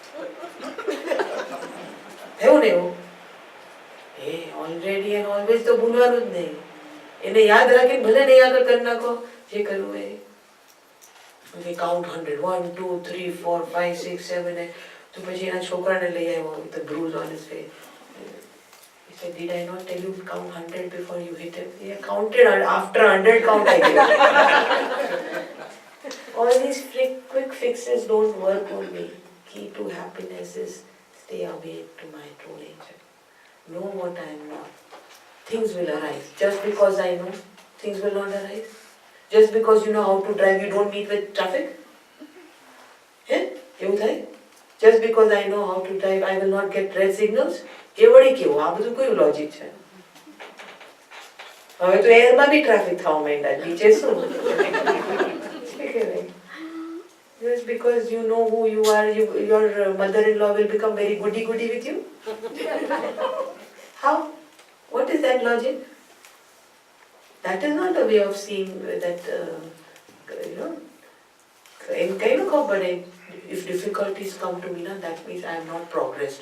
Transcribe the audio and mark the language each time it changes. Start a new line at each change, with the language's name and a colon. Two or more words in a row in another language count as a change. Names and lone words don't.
Gujarati: થયું ને એવું? એ
English: already and always
Gujarati: તો ભૂલવાનું જ નહીં. એને યાદ રાખીને ભલે નહીં આગળ કરી નાખો જે કરવું એ.
English: Okay, count 100. 1, 2, 3, 4, 5, 6, 7, 8.
Gujarati: તો પછી એના છોકરાને લઈ આવ્યો
English: with a bruise on his face. He said, did I not tell you to count 100 before you hit him? He counted after 100 count I gave. All these quick fixes don't work on me. Key to happiness is stay awake to my true nature. Know what I am not. Things will arise. Just because I know, things will not arise. Just because you know how to drive, you don't meet with traffic? Yeah?
Gujarati: એવું થાય?
English: Just because I know how to drive, I will not get red signals?
Gujarati: એ વળી કેવું? આ બધું કયું લોજિક છે? હવે તો એરમાં બી ટ્રાફિક થવા માંડ્યા, બીજે શું?
English: Just because you know who you are, your mother-in-law will become very goody-goody with you? How? What is that logic? That is not a way of seeing that, in kind of but if difficulties come to me, that means I have not progressed.